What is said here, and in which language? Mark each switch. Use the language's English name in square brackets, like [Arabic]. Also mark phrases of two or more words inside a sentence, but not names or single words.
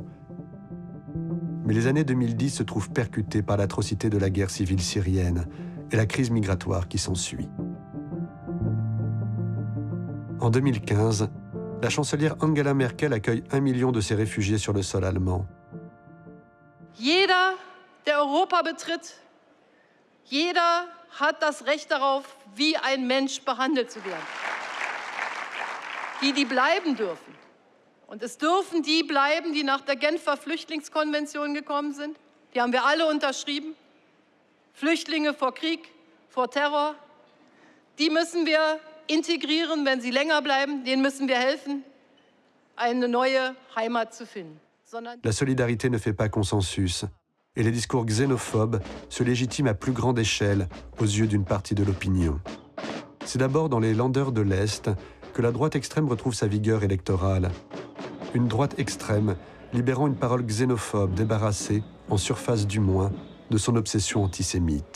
[French] Mais les années 2010 se trouvent percutées par l'atrocité de la guerre civile syrienne et la crise migratoire qui s'ensuit. En 2015, la chancelière Angela Merkel accueille 1 million de ces réfugiés sur le sol allemand. [German] Jeder, der Europa betritt, jeder hat das Recht darauf, wie ein Mensch behandelt zu werden. Die bleiben dürfen. Und es dürfen die bleiben, die nach der Genfer Flüchtlingskonvention gekommen sind. Die haben wir alle unterschrieben. Flüchtlinge vor Krieg, vor Terror. Die müssen wir integrieren, wenn sie länger bleiben. Denen müssen wir helfen, eine neue Heimat zu finden. [French] La solidarité ne fait pas consensus, et les discours xénophobes se légitiment à plus grande échelle aux yeux d'une partie de l'opinion. C'est d'abord dans les Länder de l'Est que la droite extrême retrouve sa vigueur électorale. Une droite extrême libérant une parole xénophobe débarrassée, en surface du moins, de son obsession antisémite.